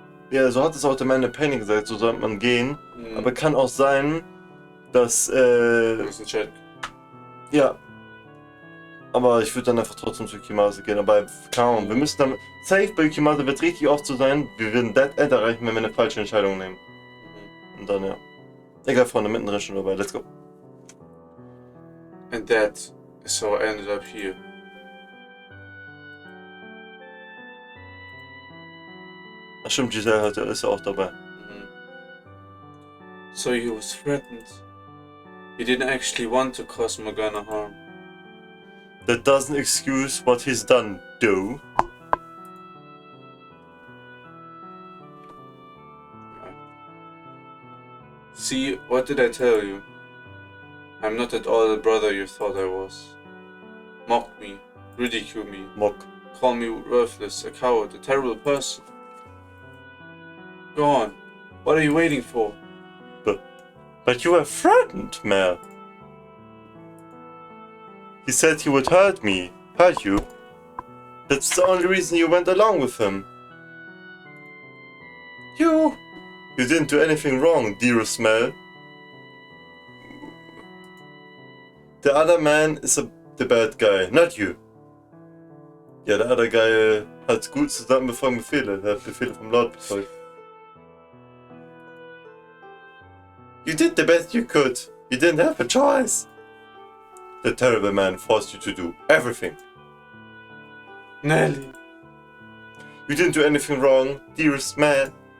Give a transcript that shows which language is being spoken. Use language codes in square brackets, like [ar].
[de] Ja, so hat es auch der Man in Painting gesagt, so sollte man gehen. Aber kann auch sein, dass, Wir müssen checken. ja. Aber ich würde dann einfach trotzdem zu Yukimasa gehen, aber keine Ahnung, wir müssen dann, safe bei Yukimasa wird richtig oft so sein, wir werden Dead End erreichen, wenn wir eine falsche Entscheidung nehmen. Und dann, ja. Egal, Freunde, mittendrin schon dabei, [en] let's go. And that is how I ended up here. [de] Ach stimmt, Giselle ist ja auch dabei. [en] So he was threatened. He didn't actually want to cause Morgana harm. That doesn't excuse what he's done, though. See, what did I tell you? I'm not at all the brother you thought I was. Mock me, ridicule me, Mock. call me worthless, a coward, a terrible person. Go on, what are you waiting for? But you were threatened, Mel. He said he would hurt me, hurt you. That's the only reason you went along with him. You didn't do anything wrong, dearest Mel. The other man is the bad guy, not you. [de] Ja, der [en] other guy [de] hat gut zusammenbefolgt Befehle, der hat Befehle vom Lord befolgt. [en] You did the best you could. You didn't have a choice. The terrible man forced you to do everything. Nelly. You didn't do anything wrong, dearest man.